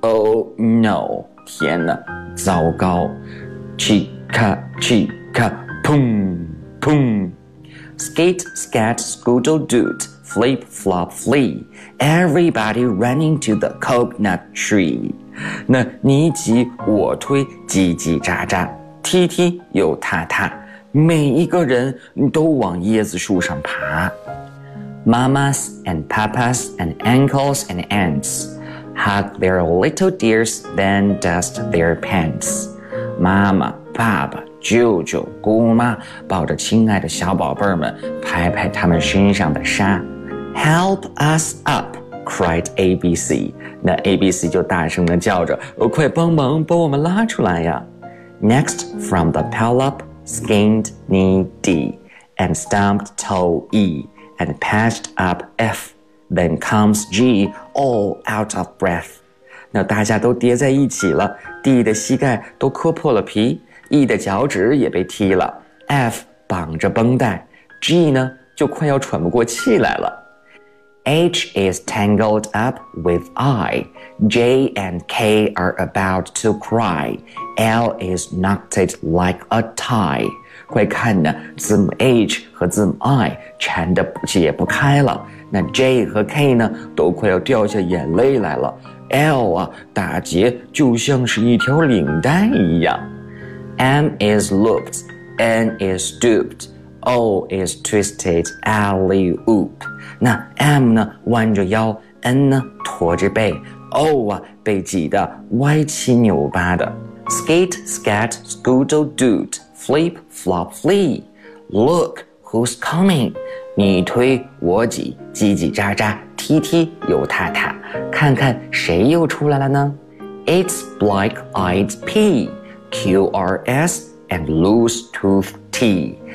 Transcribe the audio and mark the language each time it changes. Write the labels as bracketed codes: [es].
[en] Oh no， [zh] 天哪，糟糕 [en] ！Chica chica， [zh] 砰砰 [en] ，skate skate scoodle doot， flip flop flee， everybody running to the coconut tree。 [zh] 那你挤我推，叽叽喳喳。踢踢又踏踏，每一个人都往椰子树上爬。 [en] Mamas and papas and uncles and aunts hug their little dears, then dust their pants. [zh] 妈妈、爸爸、舅舅、姑妈抱着亲爱的小宝贝们，拍拍他们身上的沙。 [en] Help us up, cried ABC. [zh] 那 ABC 就大声地叫着，快帮忙把我们拉出来呀。 [en] Next from the pile up, skinned knee D, and stumped toe E, and patched up F, then comes G, all out of breath. [zh] 那大家都叠在一起了 ，D 的膝盖都磕破了皮 ，E 的脚趾也被踢了 ，F 绑着绷带 ，G 呢就快要喘不过气来了。 [en] H is tangled up with I, J and K are about to cry. L is knotted like a tie. [zh] 快看呢，字母 H 和字母 I 缠得解不开了。那 J 和 K 呢，都快要掉下眼泪来了。 L 啊，打结就像是一条领带一样。 [en] M is looped, N is stooped, O is twisted alley oop. [zh] 那 M 呢，弯着腰 ，N 呢，驼着背 ，O 啊，被挤得歪七扭八的。 [en] Skate, skat, scoodle, doot, flip, flop, flee. Look, who's coming? [zh] 你推我挤，叽叽喳喳，踢踢又踏踏，看看谁又出来了呢？ [en] It's black-eyed P, QRS, and loose-tooth T.